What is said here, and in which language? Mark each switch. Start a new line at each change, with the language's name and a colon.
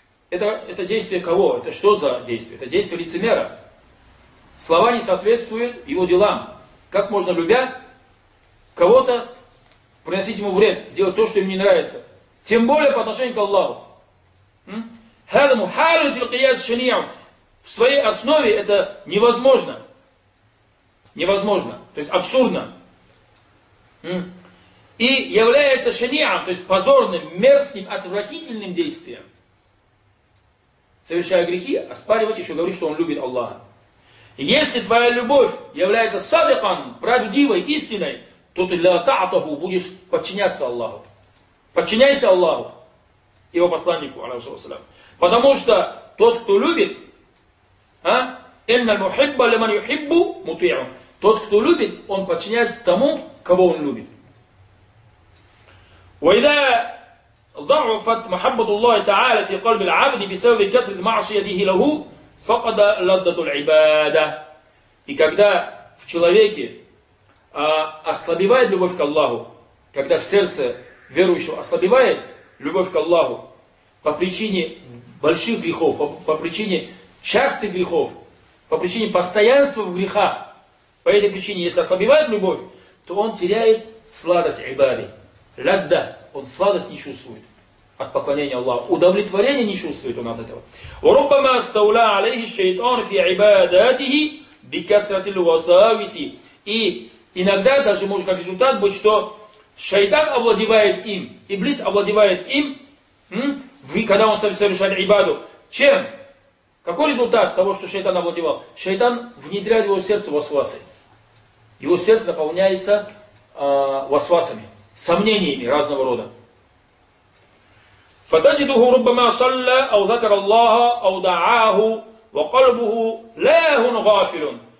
Russian: Это действие кого? Это что за действие? Это действие лицемера. слова не соответствуют его делам. Как можно, любя кого-то, приносить ему вред, делать то, что ему не нравится. Тем более по отношению к Аллаху.
Arabic: هذا محارم في القياس الشنيع.
Russian: В своей основе это невозможно. Невозможно. То есть абсурдно. И является шаниам, то есть позорным, мерзким, отвратительным действием. Совершая грехи, оспаривать еще говорит, что он любит Аллаха. Если твоя любовь является садикан, правдивой, истиной, то ты
Arabic: ля та'атаху
Russian: будешь подчиняться Аллаху. Подчиняйся Аллаху, его посланнику, алейхи ассалям. Потому что тот, кто любит,
Arabic: инна мухибба ли ман юхиббу мутиун.
Russian: Тот, кто любит, он подчиняется тому, кого он любит.
Arabic: وإذا ضعفت محبة الله تعالى في قلب العبد بسبب كثرة معصيته له فقد لذة العبادة.
Russian: И когда в человеке ослабевает любовь к Аллаху, когда в сердце верующего ослабевает любовь к Аллаху по причине больших грехов, по причине частых грехов, по причине постоянства в грехах, по этой причине, если ослабевает любовь, то он теряет сладость ибады. Ладда. Он сладость не чувствует от поклонения Аллаху. Удовлетворение не чувствует он от этого.
Arabic: وربما استولى عليه الشيطان في عباداته بكثرة الوساوس.
Russian: И иногда даже может как результат быть, что шайтан овладевает им, иблис овладевает им, когда он совершает ибаду. Чем? Какой результат того, что шайтан овладевал? Шайтан внедряет в его сердце васвасы. Его сердце наполняется васвасами, сомнениями разного рода.
Arabic: فتجده ربما صلى أو ذكر الله أو دعاه وقلبه لاهن غافل.